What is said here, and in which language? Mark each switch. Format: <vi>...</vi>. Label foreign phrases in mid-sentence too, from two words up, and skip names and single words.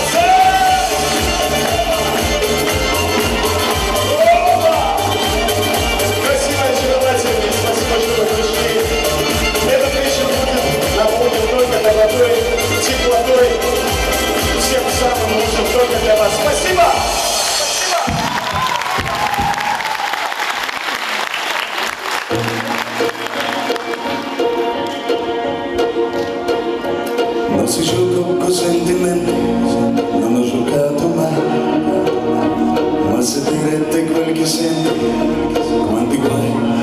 <ru>Красивая очаровательная, спасибо, что вы пришли. Этот вечер будет наполнен только добротой, теплотой, всем самым лучшим только для вас. Спасибо!</ru> <it>Non si gioca con sentimenti, non ho giocato mai, ma se dirette quel che senti, quanti guai.</it>